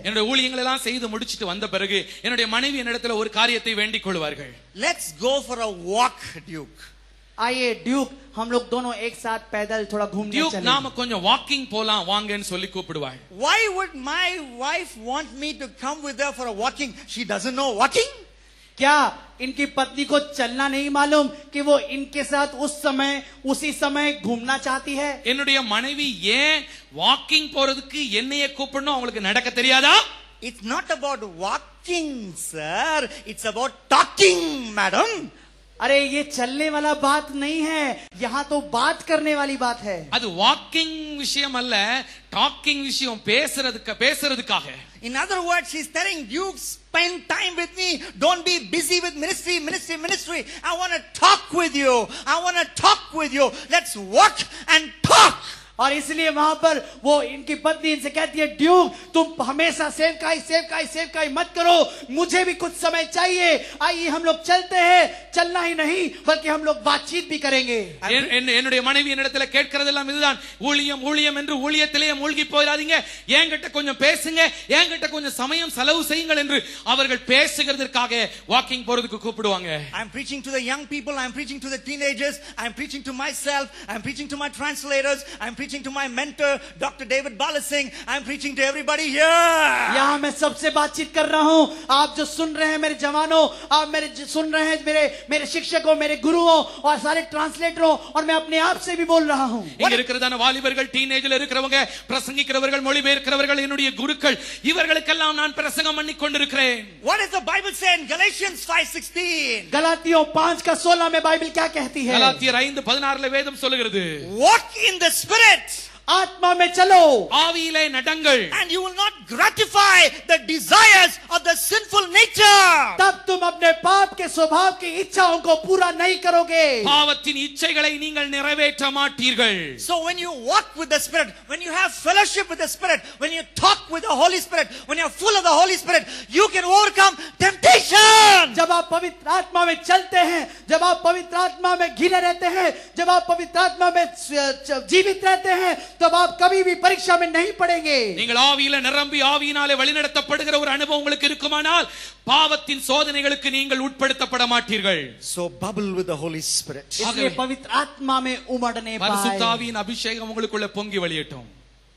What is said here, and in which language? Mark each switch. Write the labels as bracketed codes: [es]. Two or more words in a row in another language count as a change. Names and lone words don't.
[ta] என்னுடைய ஊழியங்களை எல்லாம் செய்து முடிச்சிட்டு வந்த பிறகு என்னுடைய மனைவி என்னிடத்துல ஒரு காரியத்தை வேண்டிக் கொள்வார்கள். [en] Let's go for a walk, Duke. [hi] आइए ड्यूक, हम लोग दोनों एक साथ पैदल थोड़ा घूमने [ta] டியூக் [hi] चलें. [ta] நாம கொஞ்சம் வாக்கிங் போலாம் வாங்கன்னு சொல்லி கூப்பிடுவாள். [en] Why would my wife want me to come with her for a walking? She doesn't know walking. [hi] क्या इनकी पत्नी को चलना नहीं मालूम कि वो इनके साथ उसी समय घूमना चाहती है? [ta] என்னுடைய மனைவி ஏன் வாக்கிங் போறதுக்கு என்னைய கூப்பிடணும், அவங்களுக்கு நடக்க தெரியாதா? [en] It's not about walking, sir. It's about talking, madam. [hi] अरे ये चलने वाला बात नहीं है, यहाँ तो बात करने वाली बात है. [ta] அது வாக்கிங் விஷயம் அல்ல, டாக்கிங் விஷயம், பேசுறதுக்காக. [en] In other words, she's telling Duke, spend time with me. Don't be busy with ministry Hungry. I want to talk with you. I want to talk with you. Let's walk and talk. [hi] और इसलिए वहां पर वो इनकी पत्नी इनसे कहती है, ड्यूक तुम हमेशा सेवकाई सेवकाई सेवकाई मत करो, मुझे भी कुछ समय चाहिए, आइए हम लोग चलते हैं, चलना ही नहीं बल्कि हम लोग बातचीत भी करेंगे. [ta] என்னுடைய மனைவி என்னிடத்துல கேட்கிறதெல்லாம் இதுதான், ஊழியம் ஊழியம் என்று ஊழியத்திலேயே மூழ்கி போயிடாதீங்க, என்கிட்ட கொஞ்சம் பேசுங்க, என்கிட்ட கொஞ்சம் சமயம் செலவு செய்யுங்கள் என்று அவர்கள் பேசுகிறதற்காக வாக்கிங் போறதுக்கு கூப்பிடுவாங்க. [en] I'm preaching to the young people, I'm preaching to the teenagers, I'm preaching to myself, I'm preaching to my translators, I'm preaching to my mentor Dr. David Balasingh, I'm preaching to everybody here. [hi] यहाँ मैं सबसे बातचीत कर रहा हूँ, आप जो सुन रहे हैं मेरे जवानों, आप मेरे सुन रहे हैं मेरे शिक्षकों, मेरे गुरुओं और सारे ट्रांसलेटरों, और मैं अपने आप से भी बोल रहा हूँ. [ta] இங்க இருக்கிறதான வாலிபர்கள், டீனேஜ்ல இருக்கிறவங்க, பிரசங்கிக்கிறவர்கள், மொழிபெயர்க்கிறவர்கள், என்னுடைய குருக்கள், இவர்களுக்கெல்லாம் நான் பிரசங்கம் பண்ணி கொண்டிருக்கிறேன். [en] What does the Bible say in Galatians 5:16? [hi] गलातियों 5:16 में बाइबल क्या कहती है? [ta] கலாத்தியர் 5:16 வேதம் சொல்லுகிறது, [en] Walk in the Spirit. [hi] आत्मा में चलो, [ta] ஆவியிலே நடங்கள், [en] and you will not gratify the desires of the sinful nature. [hi] तब तुम अपने पाप के स्वभाव की इच्छाओं को पूरा नहीं करोगे. [ta] பாவத்தின் இச்சைகளை நீங்கள் நிறைவேற்ற மாட்டீர்கள். [en] So when you walk with the Spirit, when you have fellowship with the Spirit, when you talk with the Holy Spirit, when you are full of the Holy Spirit, you can overcome temptation. [hi] जब आप पवित्र आत्मा में चलते हैं, जब आप पवित्र आत्मा में घिरे रहते हैं, जब आप पवित्र आत्मा में जीवित रहते हैं, तब आप कभी भी परीक्षा में नहीं पड़ेंगे. [ta] நீங்கள் ஆவியிலே நிரம்பி ஆவியினாலே வழிநடத்தப்படுகிற ஒரு அனுபவம் உங்களுக்கு இருக்குமானால் பாவத்தின் சோதனைகளுக்கு நீங்கள் உட்படுத்தப்பட மாட்டீர்கள். [en] So bubble with the Holy Spirit. [hi] इसलिए पवित्र आत्मा में उमड़ने पाए. [ta] பரிசுத்த ஆவியின் அபிஷேகம் உங்களுக்குள்ள பொங்கி வழியட்டும்.